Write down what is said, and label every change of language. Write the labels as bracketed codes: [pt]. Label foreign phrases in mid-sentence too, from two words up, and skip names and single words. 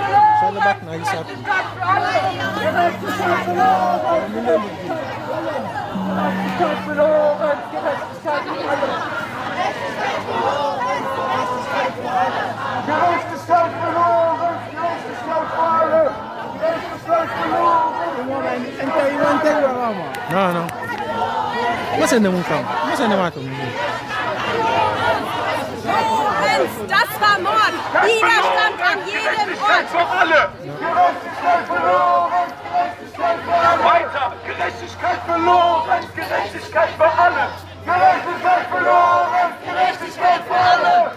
[de] Gerechtigkeit verloren, Gerechtigkeit für alle. Gerechtigkeit verloren, Gerechtigkeit für alle. Gerechtigkeit verloren. [fr] Non, non. Moi c'est mon camp. Moi c'est mon camp. [de] Das war Mord. Widerstand an jedem Ort. Für alle. Gerechtigkeit verloren, Gerechtigkeit für alle. Weiter. Gerechtigkeit verloren, Gerechtigkeit für alle. Gerechtigkeit verloren, Gerechtigkeit für alle.